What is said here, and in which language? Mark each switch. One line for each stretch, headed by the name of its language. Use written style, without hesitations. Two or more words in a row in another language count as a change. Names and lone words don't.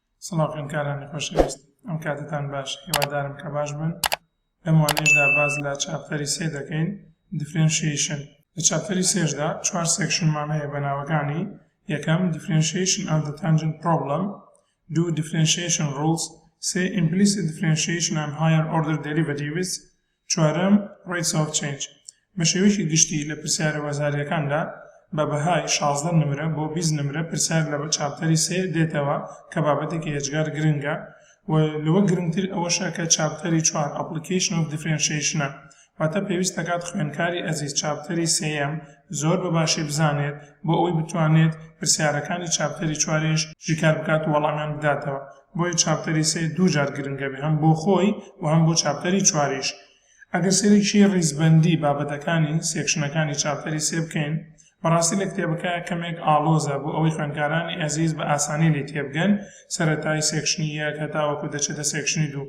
Central Kurdish: سڵاو خوێندکارانی خۆشەویست، ئەم کاتتان باش، هیوادارم کە باش بن. لەم وانەیەشدا باز لە چاپتەری 3 دەکەین، differentiation. لە چاپتەری 3دا 4 سێکشنمان هەیە بە ناوەکانی. یەکەم
English: differentiation and the tangent problem،
Central Kurdish: دوو
English: differentiation rules،
Central Kurdish: سێ
English: implicit differentiation and higher order derivatives،
Central Kurdish: چوارەم
English: rates of change.
Central Kurdish: بە شێوەیەکی گشتی لە پرسیارە وەزاریەکاندا بە بەهای 16 نمرە بۆ 20 نمرە پرسیار لە چاپتەری 3 دێتەوە کە بابەتێکی هێجگار گرنگە و لەوە گرنگتر ئەوەشە کە چاپتەری 4
English: application of differentiation
Central Kurdish: واتە پێویست دەکات خوێندکاری ئەزیز چاپتەری 3 زۆر بەباشی بزانێت بۆ ئەوەی بتوانێت پرسیارەکانی چاپتەری 4ش ژیکار بکات و وەڵامیان بداتەوە. بۆیە چاپتەری 3 دوو جار گرنگە بێ، هەم بۆ خۆی و هەم بۆ چاپتەری 4ش. ئەگەر سێرێکی ڕیزبەندی بابەتەکانی سێکشنەکانی چاپتەری 3 بکەین، بەڕاستی لە کتێبەکە کەمێک ئالۆزە بۆ ئەوەی خوێندکارانی ئەزیز بە ئاسانی لێ تێبگەن سەرەتای سێکشنی 1 هەتاوەکو دەچێتە سێکشنی 2.